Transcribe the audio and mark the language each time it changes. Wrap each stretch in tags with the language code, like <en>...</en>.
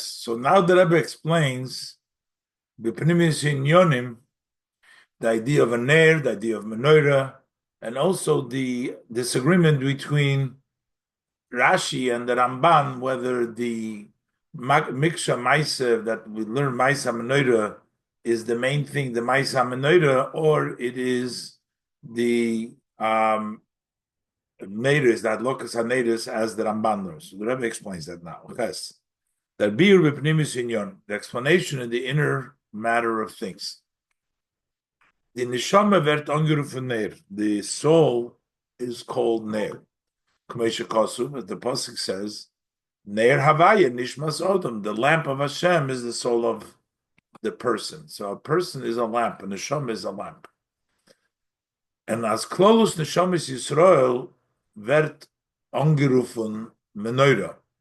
<en>So now the Rebbe explains B'pnimis Inyonim, the idea of a ner, the idea of menorah, and also the disagreement between Rashi and the Ramban whether the Miksha Maisa that we learn Maisa Menorah is the main thing, the Maisa Menorah, or it is the Neiris, that Locus HaNeiris as the Ramban learns. So the Rebbe explains that now. Yes. That Bir B'pnimis Inyon, the explanation in the inner matter of things.</en> <yi>The Neshama wird angerufen Ner.</yi> <en>The soul is called Ner. Kamesha Kosuv, as the Pasuk says, Ner Havaya Nishmas Odom. The lamp of Hashem is the soul of the person. So a person is a lamp, and Neshama is a lamp. And as Klolus Neshamis Yisrael</en> <yi>wird angerufen</yi> <en>Menorah.</en>